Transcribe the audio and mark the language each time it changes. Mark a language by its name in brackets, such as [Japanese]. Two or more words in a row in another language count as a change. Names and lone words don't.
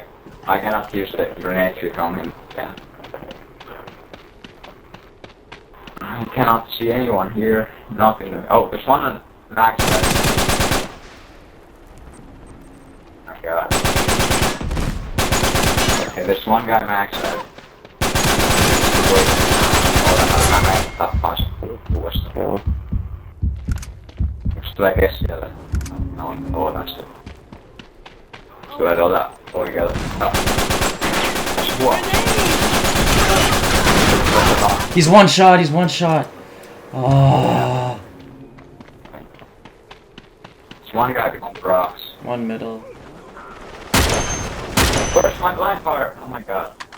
[English] I cannot use the grenade trick on him then. I cannot see anyone here. Nothing. Oh, there's one on max side. Oh my God. Okay, there's one guy max side. [Finnish] Joo. Yksi tulee keskellä. On olemassa. Se tulee tuolta oikealta. [English] He's one shot. Oh. There's one guy behind the rocks. One middle. Where's my blind fire? Oh my God.